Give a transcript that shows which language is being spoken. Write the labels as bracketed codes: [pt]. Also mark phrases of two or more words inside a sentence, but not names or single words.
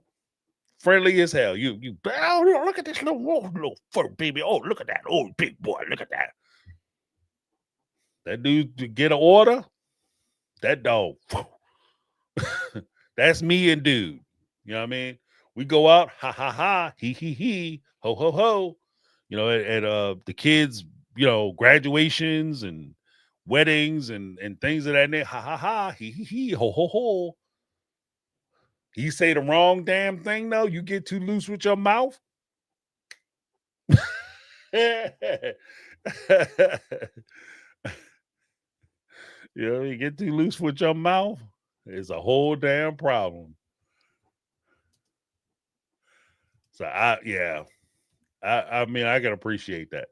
[en] Friendly as hell. You look at this little fur baby. Oh, look at that. Oh, big boy. Look at that. That dude to get an order. That dog. That's me and dude. You know what I mean? We go out, ha ha ha, he, ho ho ho. At the kids, graduations and weddings and things of that nature. Ha ha ha, he, ho ho ho. He say the wrong damn thing though. You get too loose with your mouth. You get too loose with your mouth. It's a whole damn problem. So I mean, I can appreciate that.